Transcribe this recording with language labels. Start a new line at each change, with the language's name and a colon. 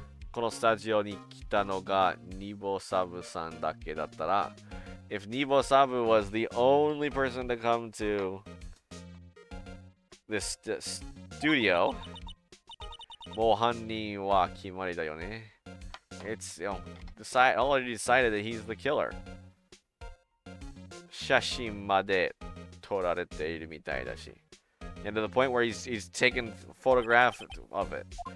Japanese: このスタジオに来たのがニボサブさんだけだったら
English: If Nibo Sabu was the only person to come to this studio,
Japanese: もう犯人は決まりだよね.
English: It's, already decided that he's the killer.
Japanese: 写真まで撮られているみたいだし.
English: And to the point where he's taken photograph of it.